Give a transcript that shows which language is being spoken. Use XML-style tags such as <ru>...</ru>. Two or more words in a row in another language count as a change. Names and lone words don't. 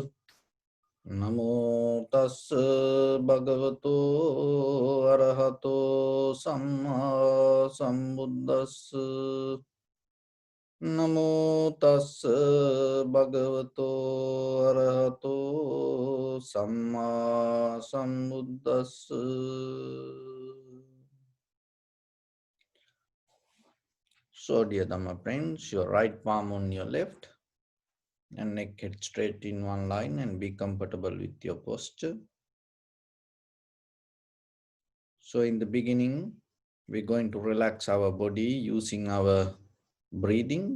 <pi>Namo tassa bhagavato arahato samma sambuddhassa. Namo tassa bhagavato arahato samma sambuddhassa.</pi> <en>So, dear Dhamma friends, your right palm on your left and neck head straight in one line and be comfortable with your posture. So, in the beginning, we're going to relax our body using our breathing.</en>